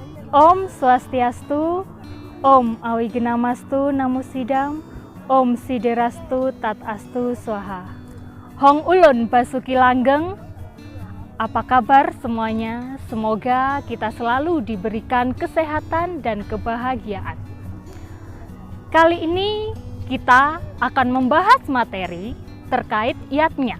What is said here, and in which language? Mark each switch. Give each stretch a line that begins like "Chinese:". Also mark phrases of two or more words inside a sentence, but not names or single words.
Sanskrit: Om Swastiastu, Om Awigenamastu Namo Sidam, Om Siderastu Tatastu Swaha.
Javanese: Hong Ulun Basuki Langgeng.
Indonesian: Apa kabar semuanya? Semoga kita selalu diberikan kesehatan dan kebahagiaan. Kali ini kita akan membahas materi terkait yatnya.